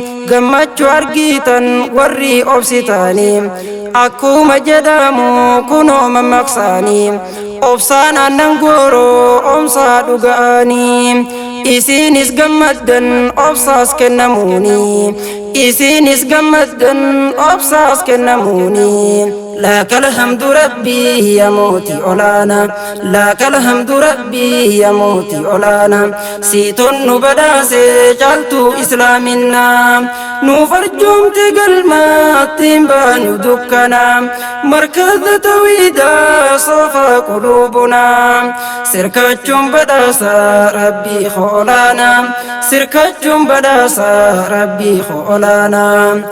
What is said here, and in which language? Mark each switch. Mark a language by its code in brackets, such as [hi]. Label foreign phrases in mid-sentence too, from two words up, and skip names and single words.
[om] Gammachuu argitan warri obsitaani, akkuma jedhamu kunoo mammaqsaani, obsaan aannan gooroo omsaa dhuga'aani. Isiinis gammaddan obsaas kennamuuni, isiinis gammaddan obsaas kennamuuni. [ar] لك الحمد ربي يا موتي أولانا، لك الحمد ربي يا موتي أولانا. [om] Siitun nu badhaase caaltuu islaaminaa, nuuf arjoomte galmaatti hin baanu dukkanaa. Markaza tawhiidaa soofaa quluubunaa, sirkachuun badhaasa Rabbii koo olaanaa, sirkachuun badhaasa Rabbii koo olaanaa.